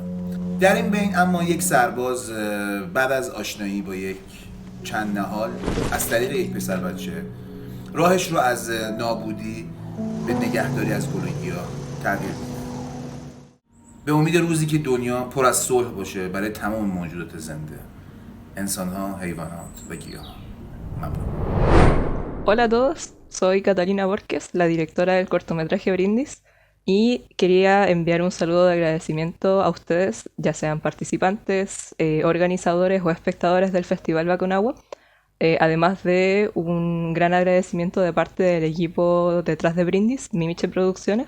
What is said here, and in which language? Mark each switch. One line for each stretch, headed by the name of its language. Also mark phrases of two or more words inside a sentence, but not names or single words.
Persian: در این بین اما یک سرباز بعد از آشنایی با یک چند نهال از طریق یک پسر بچه راهش رو از نابودی به نگهداری از گل و گیاه تغییر میده به امید روزی که دنیا پر از صلح باشه برای تمام موجودات زنده، انسان‌ها، حیوانات و گیاهان. ممنون.
Spanish: Hola a todos, soy Catalina Borges, la directora del cortometraje Brindis, y quería enviar un saludo de agradecimiento a ustedes, ya sean participantes, organizadores o espectadores del Festival Bakunawa, además de un gran agradecimiento de parte del equipo detrás de Brindis, Mimiche Producciones.